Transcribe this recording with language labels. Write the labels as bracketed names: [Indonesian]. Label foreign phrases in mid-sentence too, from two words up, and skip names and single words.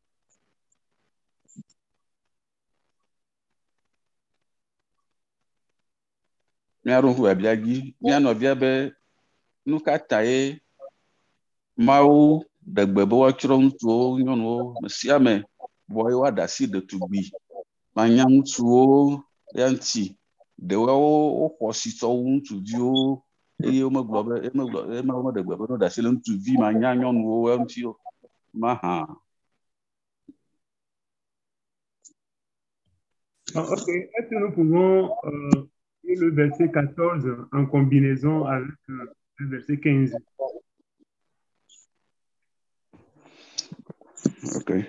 [Ewe] Míaɖo ŋku biabia dzi mía nɔvia be nu ka ta ye Mawu ɖe gbe be woatsrɔ̃ ŋutsuwo nyɔnuwo me sia me vɔ ye woaɖe asi ɖetugbi manya ŋutsuwo ya ŋuti ɖewo woxɔ si tsɔ wu ŋutsuviwo eye womegblɔ be Mawu meɖe gbe be woaɖe asi le ŋutsuvi manya nyɔnuwo ya ŋuti o mahã. [French] Ok, est-ce que nous pouvons lire le verset 14 en combinaison avec le verset 15? Ok.